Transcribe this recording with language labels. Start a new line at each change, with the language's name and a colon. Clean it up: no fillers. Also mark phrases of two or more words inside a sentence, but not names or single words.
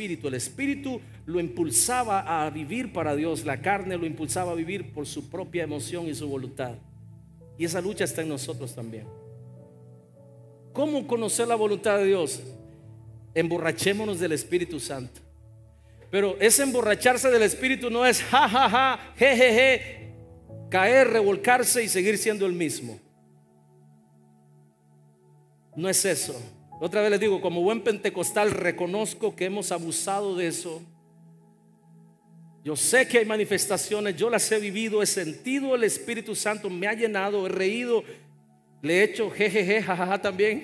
Spanish: El Espíritu lo impulsaba a vivir para Dios, la carne lo impulsaba a vivir por su propia emoción y su voluntad. Y esa lucha está en nosotros también. ¿Cómo conocer la voluntad de Dios? Emborrachémonos del Espíritu Santo. Pero ese emborracharse del Espíritu no es ja, ja, ja, je, je, je, caer, revolcarse y seguir siendo el mismo. No es eso. Otra vez les digo, como buen pentecostal reconozco que hemos abusado de eso. Yo sé que hay manifestaciones, yo las he vivido, he sentido el Espíritu Santo, me ha llenado, he reído, le he hecho jejeje, jajaja también.